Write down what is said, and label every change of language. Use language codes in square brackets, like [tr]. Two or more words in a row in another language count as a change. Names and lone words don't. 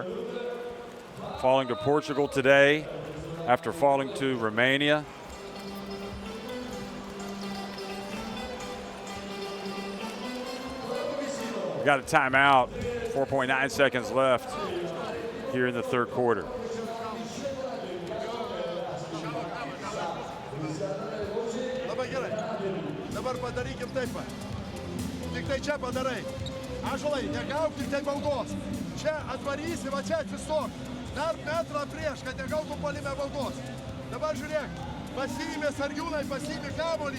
[en] Falling to Portugal today after falling to Romania. We got a timeout, 4.9 seconds left here in the third quarter. [lt] Tiktai čia padarai. Ąžuolai, negauk tiktai baudos. Čia atvarysi, va čia atsistok. Dar metrą prieš, kad negautų puolime baudos. Dabar žiūrėk, pasiėmė Sargiūnai, pasiėmė kamuolį.